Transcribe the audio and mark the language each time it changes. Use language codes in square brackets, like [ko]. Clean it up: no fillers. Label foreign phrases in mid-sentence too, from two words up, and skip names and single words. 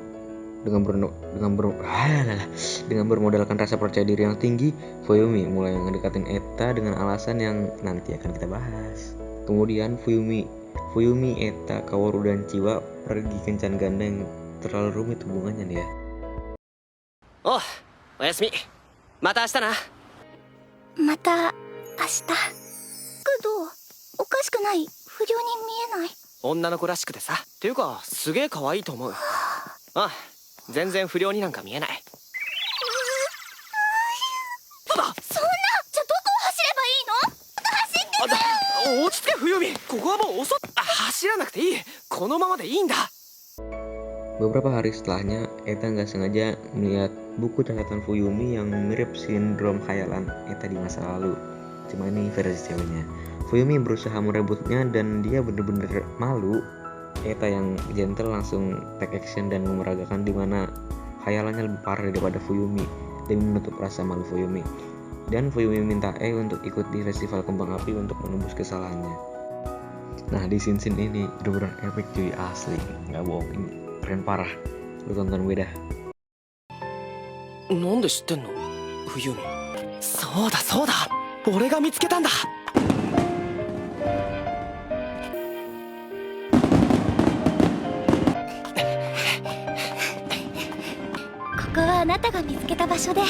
[id] Dengan bermodalkan rasa percaya diri yang tinggi, Fuyumi mulai ngedekatin Eta dengan alasan yang nanti akan kita bahas. Kemudian Fuyumi, Eta, Kaworu, dan Chiwa pergi kencan ganda yang terlalu rumit hubungannya nih ya. [ja] Oh, oyasumi. また明日な. また明日。どう？おかしくない？不良に見えない？女の子らしくてさ。っていうかすげえ可愛いと思う。あ、全然不良になんか見えない。そうだ。そんな、じゃあどこを走ればいいの？走ってくよ。落ち着け冬美。ここはもう走らなくていい。このままでいいんだ。 [id] Beberapa hari setelahnya, Eta nggak sengaja melihat buku catatan Fuyumi yang mirip sindrom khayalan Eta di masa lalu. Cuma ini versi ceweknya. Fuyumi berusaha merebutnya dan dia bener-bener malu. Eta yang gentle langsung [en] take action [id] dan memeragakan di mana khayalannya lebih parah daripada Fuyumi demi menutup rasa malu Fuyumi. Dan Fuyumi minta untuk ikut di festival kembang api untuk menembus kesalahannya. Nah di scene ini bener-bener epic cuy, asli, nggak bohong, ini keren parah. Lu tonton gue dah. [ja] なんで知ってんの冬美。そうだそうだ、俺が見つけたんだ。ここはあなたが見つけた場所で。